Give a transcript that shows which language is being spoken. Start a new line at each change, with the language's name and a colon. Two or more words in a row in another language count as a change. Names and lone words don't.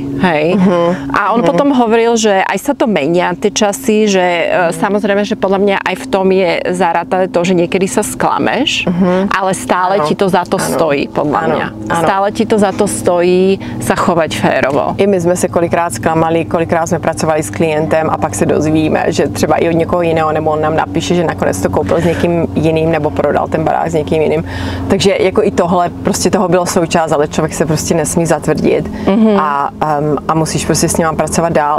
Slovak: Hej? A on potom hovoril, že aj sa to menia tie časy, že samozrejme, že podľa mňa aj v tom je zarátané to, že niekedy sa sklameš, ale stále ti to za to stojí, podľa mňa. Stále ti to za to stojí sa chovať férovo.
Czech: I my jsme se kolikrát zklamali, kolikrát jsme pracovali s klientem a pak se dozvíme, že třeba i od někoho jiného, nebo on nám napíše, že nakonec to koupil s někým jiným, nebo prodal ten barák s někým jiným. Takže jako i tohle, prostě toho bylo součást, ale člověk se prostě nesmí zatvrdit a musíš prostě s ním pracovat dál.